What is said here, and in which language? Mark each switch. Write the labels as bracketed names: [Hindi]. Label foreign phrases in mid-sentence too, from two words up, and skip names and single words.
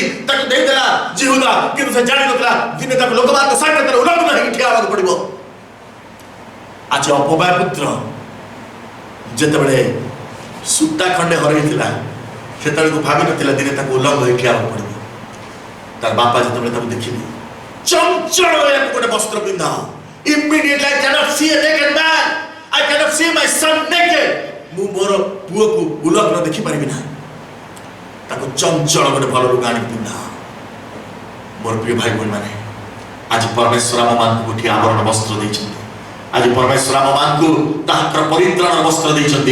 [Odia] ତାକୁ ଦେଇଦେଲା ଜିହୁଦା, କିନ୍ତୁ ସେ ଜାଣିନଥିଲା ଦିନେ ତାକୁ ଲୋକମାନଙ୍କ ସାଙ୍ଗରେ ଉଲଗ୍ନ ହେଇକି ଠିଆ ହେବାକୁ ପଡ଼ିବ। ଆଜି ଅପବାୟ ପୁତ୍ର ଯେତେବେଳେ ସୂତା ଖଣ୍ଡେ ହରେଇଥିଲା, ସେତେବେଳକୁ ଭାବିନଥିଲା ଦିନେ ତାକୁ ଉଲଗ୍ନ ହେଇକି ଠିଆ ହେବାକୁ ପଡ଼ିବ। ତାର ବାପା ଯେତେବେଳେ ତାକୁ ଦେଖିଲେ, ଚଞ୍ଚଳ ଏହାକୁ ଗୋଟେ ବସ୍ତ୍ର ପିନ୍ଧା। [English] Immediately I cannot see a naked man, I cannot see my son naked. [Odia] ମୁଁ ମୋର ପୁଅକୁ ଉଲଗ୍ନ ଦେଖିପାରିବି ନା, ତାକୁ ଚଞ୍ଚଳ ଗୋଟେ ଭଲ ଲୁଗା ଆଣି ପିନ୍ଧା। ମୋର ପ୍ରିୟ ଭାଇ ଭଉଣୀ ମାନେ, ଆଜି ପରମେଶ୍ୱର ଆମମାନଙ୍କୁ ଗୋଟିଏ ଆବରଣ ବସ୍ତ୍ର ଦେଇଛନ୍ତି। ଆଜି ପରମେଶ୍ୱର ଆମମାନଙ୍କୁ ତାଙ୍କର ପରିତ୍ରାଣ ବସ୍ତ୍ର ଦେଇଛନ୍ତି।